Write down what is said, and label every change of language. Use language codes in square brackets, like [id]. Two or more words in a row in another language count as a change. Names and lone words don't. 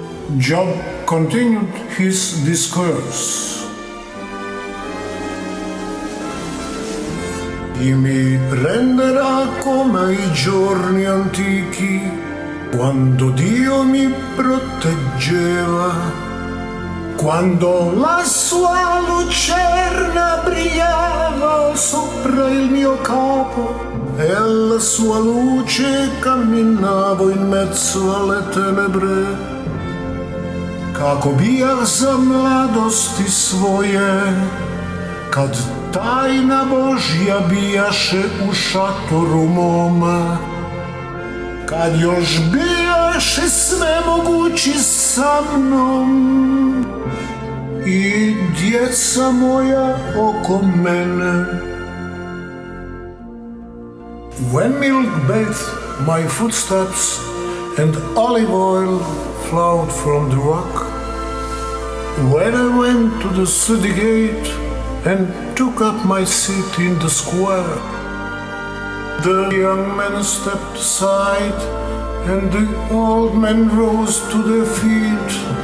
[en] Giobbe continued his discourse. [it] E mi renderà come i giorni antichi, quando Dio mi proteggeva, quando la sua lucerna brillava sopra il mio capo e alla sua luce camminavo in mezzo alle tenebre. [hr] Kako bijah za mladosti svoje, kad tajna Božja bijaše u šatoru moma, kad još bijaše svemogući sa mnom i djeca moja oko mene. [en] When milk bathed my footsteps and olive oil flowed from the rock, when I went to the city gate and took up my seat in the square, the young men stepped aside and the old men rose to their feet.